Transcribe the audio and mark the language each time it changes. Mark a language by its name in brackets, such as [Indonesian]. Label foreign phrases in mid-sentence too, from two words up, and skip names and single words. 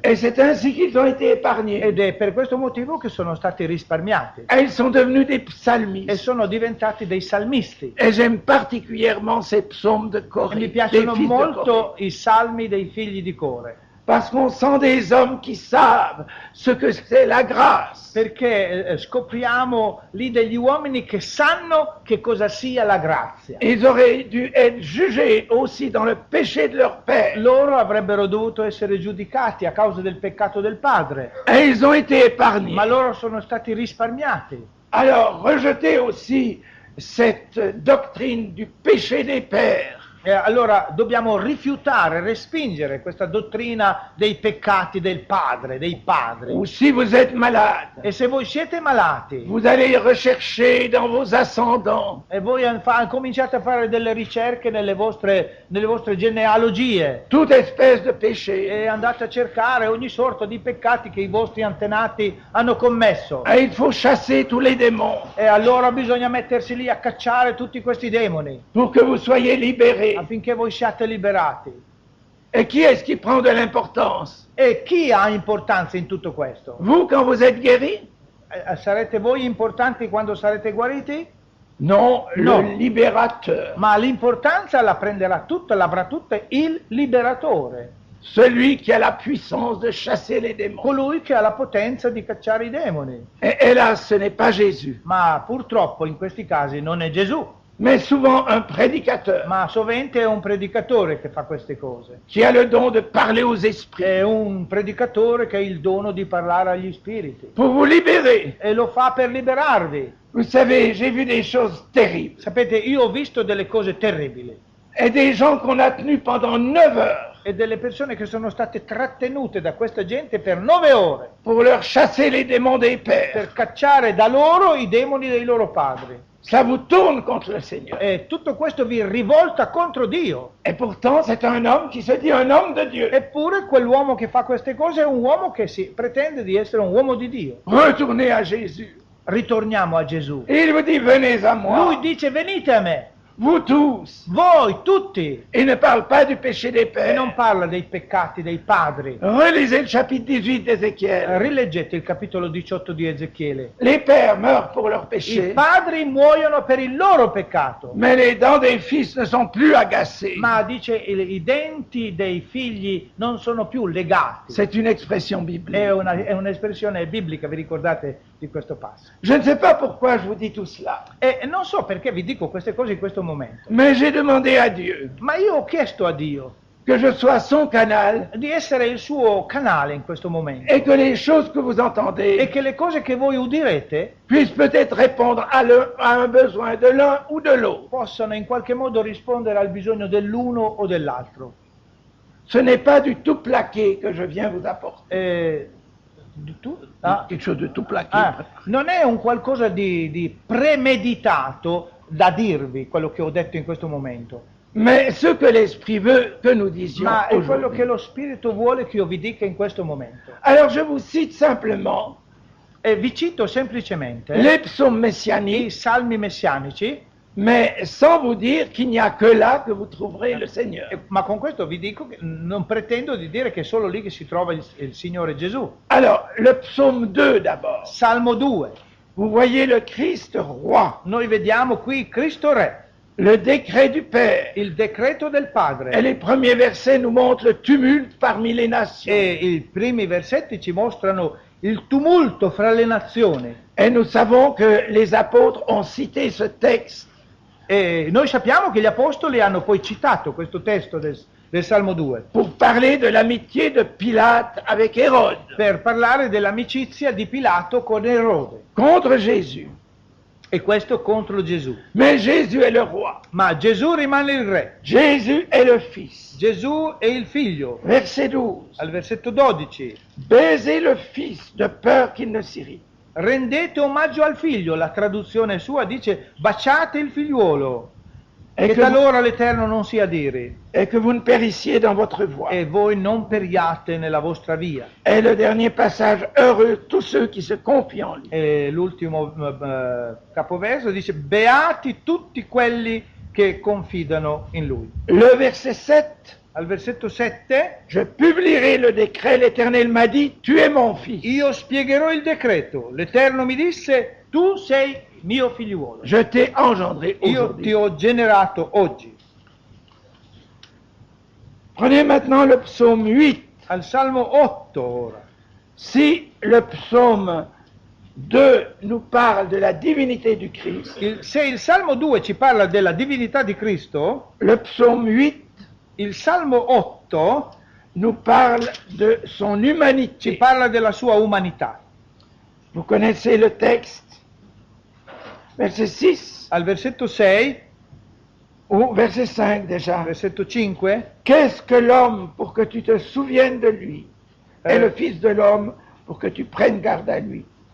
[French] Et c'est ainsi qu'ils ont été épargnés. [Italian] Ed è per questo motivo che sono stati risparmiati [French] Et ils sont devenus des [Italian] e [French] psalmistes. [Italian] sono diventati dei salmisti. [French] Et j'aime particulièrement ces psaumes de [Italian] E [French] Corée, [Italian] mi [French] des [Italian] piacciono [French] fils de Corée. [Italian] molto i salmi dei figli di Core. [French] Parce qu'on sent des hommes qui savent ce que c'est la grâce. [Italian] Perché scopriamo lì degli uomini che sanno che cosa sia la grazia. [French] Ils auraient dû être jugés aussi dans le péché de leur père. [Italian] Loro avrebbero dovuto essere giudicati a causa del peccato del padre, [French] Et ils ont été épargnés. [Italian] ma loro sono stati risparmiati. [French] Alors, rejetez aussi cette doctrine du péché des pères. [Italian] E allora dobbiamo rifiutare, respingere questa dottrina dei peccati del padre, dei padri. [French] Ou si vous êtes malade, [Italian] E se voi siete malati [French] vous allez rechercher dans vos ascendants [Italian] e voi cominciate a fare delle ricerche nelle vostre genealogie [French] toute espèce de péché. [Italian] e andate a cercare ogni sorta di peccati che i vostri antenati hanno commesso. [French] Et il faut chasser tous les démons [Italian] E allora bisogna mettersi lì a cacciare tutti questi demoni [French] pour que vous soyez libérés. [Italian] affinché voi siate liberati. [French] Et qui est-ce qui prend de l'importance? [Italian] E chi ha importanza in tutto questo? [French] Vous, quand vous êtes guéris? [Italian] Sarete voi importanti quando sarete guariti? [French] Non, [Italian] No. [French] le libérateur. [Italian] Ma l'importanza l'avrà tutta il liberatore, [French] Celui qui a la puissance de chasser les démons. [Italian] colui che ha la potenza di cacciare i demoni. [French] Et hélas, ce n'est pas Jésus, [Italian] Ma purtroppo in questi casi non è Gesù, [French] mais souvent un prédicateur [Italian] ma sovente è un predicatore che fa queste cose. [French] qui a le don de parler aux esprits [Italian] È un predicatore che ha il dono di parlare agli spiriti [French] pour vous libérer. [Italian] e lo fa per liberarvi. [French] Vous savez, j'ai vu des choses terribles [Italian] Sapete, io ho visto delle cose terribili [French] et des gens qu'on a tenus pendant 9 heures [Italian] e delle persone che sono state trattenute da questa gente per 9 ore [French] pour leur chasser les démons des pères. [Italian] per cacciare da loro i demoni dei loro padri. [French] Ça vous tourne contre le Seigneur. [Italian] E tutto questo vi rivolta contro Dio. [French] Et pourtant, c'est un homme qui se dit un homme de Dieu. [Italian] Eppure quell'uomo che fa queste cose è un uomo che si pretende di essere un uomo di Dio. [French] Retournez à Jésus. [Italian] Ritorniamo a Gesù. [French] Et il vous dit, venez à moi. [Italian] Lui dice venite a me, [French] vous tous. [Italian] Voi tutti. [French] Il ne parle pas du péché des [Italian] E non [French] pères. [Italian] parla dei peccati dei padri. [French] Relisez le chapitre 18 d'Ézéchiel. [Italian] Rileggete il capitolo 18 di Ezechiele. [French] Les pères meurent pour leurs [Italian] I [French] péchés, [Italian] padri muoiono per il loro peccato, [French] mais les dents des fils ne sont plus agacées. [Italian] ma dice i denti dei figli non sono più legati. [French] C'est une expression biblique. [Italian] È un'espressione biblica, vi ricordate di questo passo? [French] Je ne sais pas pourquoi je vous dis tout cela, [Italian] E non so perché vi dico queste cose in questo momento, [French] mais j'ai demandé à Dieu [Italian] ma io ho chiesto a Dio [French] que je sois son canal [Italian] di essere il suo canale in questo momento [French] et que les choses que vous [Italian] e [French] entendez [Italian] che le cose che voi udirete [French] puissent peut-être répondre à un besoin de l'un ou de l'autre. [Italian] possano in qualche modo rispondere al bisogno dell'uno o dell'altro. [French] Ce n'est pas du tout plaqué que je viens vous apporter. Ah, Quelque chose de tout plaqué. [Italian] non è un qualcosa di premeditato da dirvi quello che ho detto in questo momento, [French] Mais ce que l'Esprit veut que nous disions [Italian] ma è quello [French] aujourd'hui. [Italian] che lo Spirito vuole che io vi dica in questo momento. [French] Alors je vous cite simplement [Italian] E vi cito semplicemente [French] les psaumes [Italian] i [French] messianiques, [Italian] salmi messianici, [French] mais sans vous dire qu'il n'y a que là que vous trouverez le Seigneur. [Italian] ma con questo vi dico che non pretendo di dire che è solo lì che si trova il Signore Gesù. [French] Alors, le psaume 2 d'abord. [Italian] Salmo 2, [French] Vous voyez le Christ roi, [Italian] noi vediamo qui Cristo Re, [French] le décret du Père. [Italian] il decreto del [French] Et [Italian] Padre, [French] les premiers versets nous montrent le tumulte parmi les nations. [Italian] e i primi versetti ci mostrano il tumulto fra le nazioni. [French] Et nous savons que les apôtres ont cité ce texte [Italian] E noi sappiamo che gli apostoli hanno poi citato questo testo del Salmo 2 [French] pour parler de l'amitié de Pilate avec Hérode [Italian] per parlare dell'amicizia di Pilato con Erode, [French] contre Jésus. [Italian] e questo contro Gesù. [French] Mais Jésus est le roi. [Italian] Ma Gesù rimane il re, [French] Jésus est le Fils. [Italian] Gesù è il figlio. [French] Verset 12. [Italian] Al versetto 12, [French] Baisez le Fils de peur qu'il ne s'irrite. [Italian] rendete omaggio al figlio, la traduzione sua dice baciate il figliuolo, [French] Et [Italian] che [French] que, [Italian] talora l'Eterno non sia a dire, [French] et que vous ne périssiez dans votre voie. [Italian] e voi non periate nella vostra via. [French] Et le dernier passage, heureux tous ceux qui se confient en lui. [Italian] E l'ultimo capoverso dice beati tutti quelli che confidano in lui. [French] Le verset 7, [Italian] Al versetto 7, [French] je publierai le décret, l'Éternel m'a dit, tu es mon fils. [Italian] io spiegherò il decreto, l'Eterno mi disse tu sei mio figliuolo, [French] Je t'ai engendré [Italian] io ti [French] aujourd'hui. [Italian] ho generato oggi. [French] Prenez maintenant le psaume 8. [Italian] Al Salmo 8 ora. [French] Si le psaume 2 nous parle de la divinité du Christ, [Italian] Se il Salmo 2 ci parla della divinità di Cristo, [French] le psaume 8 [Italian] il Salmo 8 [French] nous parle de son [Italian] ci [French] humanité. [Italian] parla della sua umanità. [French] Vous connaissez le texte, verset 6 [Italian] Al versetto 6, [French] ou verset 5 déjà. [Italian] versetto 5, [French] Qu'est-ce que l'homme pour que tu te souviennes de lui, et le Fils de l'homme pour que tu prennes garde à lui.